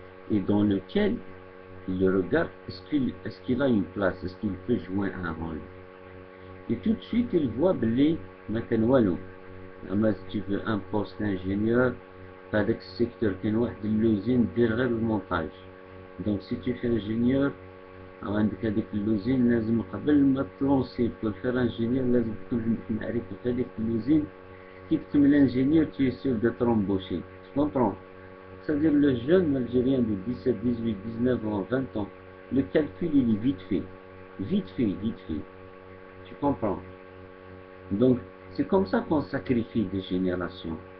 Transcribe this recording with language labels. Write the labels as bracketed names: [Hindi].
[French] Et dans lequel il regarde, est-ce qu'il a une place, est-ce qu'il peut jouer un rôle. Et tout de suite il voit [Arabic] blé makanwalo. [French] Si tu veux un poste d'ingénieur, dans ce secteur, il y a l'usine derrière le montage. [Arabic] Donc si tu fais ingénieur, عندك هذيك اللوزين لازم قبل ما تلونسي [French] pour faire ingénieur [Arabic] لازم تكون عندك معرفة في هذيك اللوزين. كي تكمل [French] ingénieur tu es sûr d'être embauché. Tu comprends? C'est-à-dire le jeune Algérien de 17, 18, 19 ans, 20 ans, le calcul il est vite fait. Vite fait, vite fait. Tu comprends? Donc c'est comme ça qu'on sacrifie des générations.